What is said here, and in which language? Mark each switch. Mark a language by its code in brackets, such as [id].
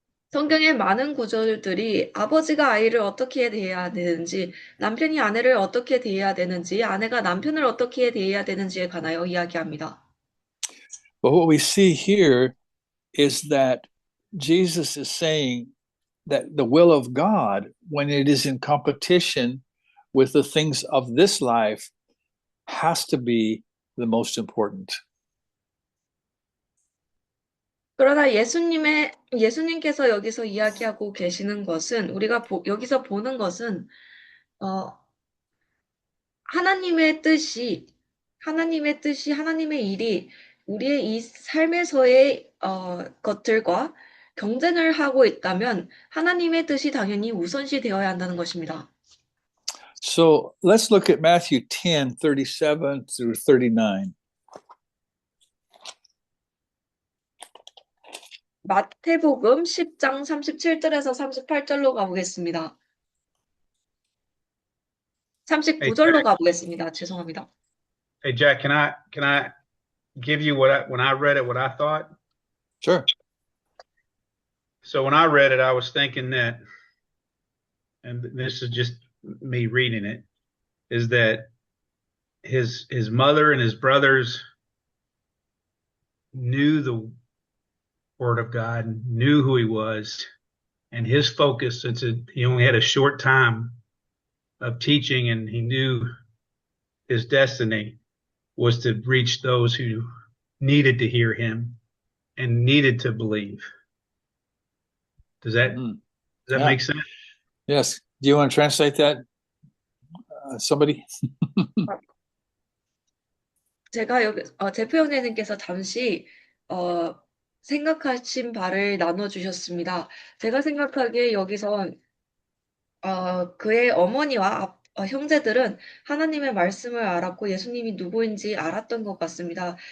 [ko] 성경의 많은 구절들이 아버지가 아이를 어떻게 대해야 되는지, 남편이 아내를 어떻게 대해야 되는지, 아내가 남편을 어떻게 대해야 되는지에 관하여 이야기합니다. [en] But what we see here is that Jesus is saying that the will of God, when it is in competition with the things of this life, has to be the most important. [ko] 그러나 예수님께서 여기서 이야기하고 계시는 것은, 우리가 여기서 보는 것은, 하나님의 뜻이, 하나님의 일이 우리의 이 삶에서의 것들과 경쟁을 하고 있다면 하나님의 뜻이 당연히 우선시 되어야 한다는 것입니다. [en] So let's look at Matthew 10, 37 through 39. [ko] 마태복음 10장 37절에서 38절로 가보겠습니다. 39절로 가보겠습니다. 죄송합니다. [en] Hey, Jack, can I give you when I read it, what I thought? Sure. So when I read it, I was thinking that, and this is just me reading it, is that his mother and his brothers knew the Word of God, knew who he was, and his focus, since he only had a short time of teaching and he knew his destiny, was to reach those who needed to hear him and needed to believe. Does that Yeah. make sense? Yes. Do you want to translate that? Somebody? [ko] 제가 여기 제프 형제님께서 잠시 생각하신 바를 나눠주셨습니다. 제가 생각하기에 여기서 그의 어머니와 형제들은 하나님의 말씀을 알았고 예수님이 누구인지 알았던 것 같습니다.